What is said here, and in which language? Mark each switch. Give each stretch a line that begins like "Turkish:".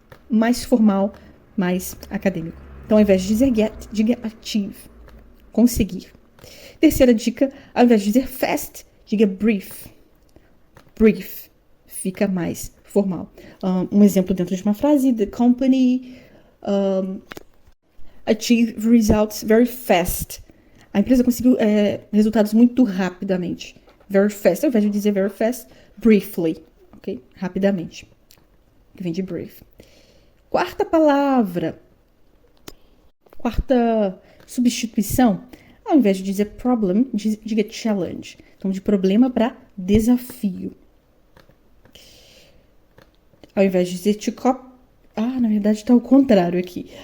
Portuguese: Mais formal, mais acadêmico. Então, ao invés de dizer get, diga achieve. Conseguir. Terceira dica, ao invés de dizer fast, diga brief. Brief. Fica mais formal. Um exemplo dentro de uma frase.
English: The company achieved results very fast.
Portuguese: A empresa conseguiu resultados muito rapidamente.
English: Very fast.
Portuguese: Ao invés de dizer very fast, briefly. Ok? Rapidamente. Que vem de brief. Quarta palavra. Quarta substituição. Ao invés de dizer problem, diga challenge. Então, de problema para desafio. Ao invés de dizer to na verdade está ao contrário aqui.